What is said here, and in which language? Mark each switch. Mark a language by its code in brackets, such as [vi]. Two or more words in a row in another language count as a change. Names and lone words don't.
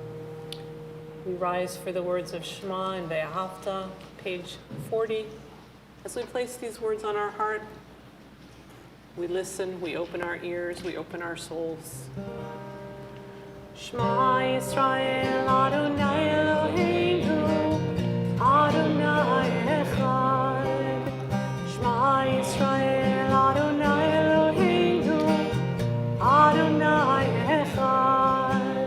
[en] We rise for the words of Shema and Ve'ahavta, page 40. As we place these words on our heart, we listen, we open our ears, we open our souls. [he] שמע ישראל אדוני אלהינו אדוני אחד. שמע ישראל אדוני אלהינו אדוני אחד.